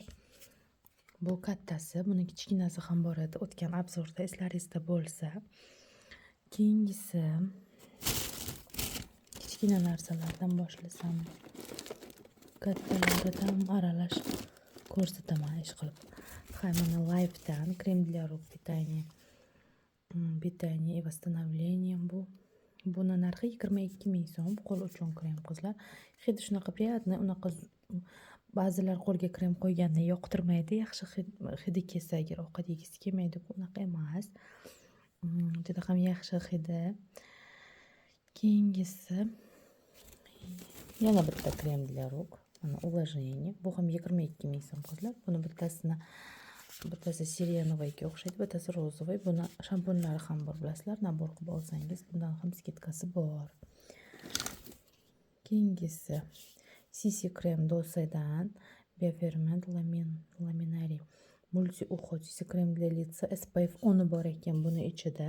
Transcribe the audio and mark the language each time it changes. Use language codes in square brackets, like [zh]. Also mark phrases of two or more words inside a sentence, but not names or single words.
[uz] Bu kattasi, buni kichkinasi ham bor edi. O'tgan obzorda eslaringizda bo'lsa. Keyingisi kichkina narsalardan boshlasam, kattalaridan aralash ko'rsataman ish qilib. Mana Life'dan krem [ru] для рук питание и восстановление bu. [uz] Buni narxi 22 ming so'm. Qo'l uchun krem qizlar. Hidi shunaqa приятный, unaqa ba'zilar qo'lga krem qo'yganda yoqtirmaydi, yaxshi hidi kelsa agar ovqat yegisi kelmaydi, bunaqa emas. Juda ham yaxshi hidi. Keyingisi yana bitta krem [ru] для рук. [uz] Mana увлажнение. Bu ham 22 ming so'm qizlar. Buni bittasi sirenovoyga o'xshaydi, bittasi rozovoy. Buni shampunlari ham bor, bilasizlar. Nabor qilib olsangiz, bundan ham skidkasi bor. Keyingisi CC krem Dose'dan Bioferment Laminari Multi Уход CC krem [ru] для лица [uz] SPF 10 bor ekan buni ichida.